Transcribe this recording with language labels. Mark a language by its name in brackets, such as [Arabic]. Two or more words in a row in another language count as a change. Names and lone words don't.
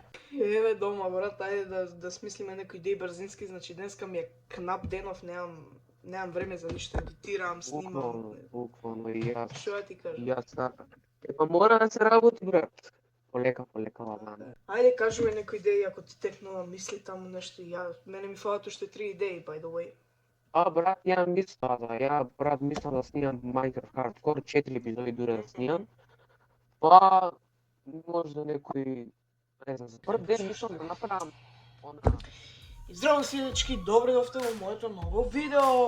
[Macedonian] Еве дома, брат, ајде да смислиме некои идеи брзински, значи денеска ми е кнап денов, немам време за ништо, едитирам, снимам. Буквално и јас. Што ја ти кажам? Јас така. Епа мора да се работи, брат. Полека, ладно. Ајде кажуваме некои идеи ако ти текнува мисли таму нешто. Мене ми фалат уште 3 идеи, [English] by the way. [Macedonian] Брат, брат, мислам да снимам Minecraft Hardcore, 4 епизоди дуре да снимам. Па, можда некој, не знам, за прв ден мислам да направам И здраво си, дечки, добре дојдовте во моето ново видео.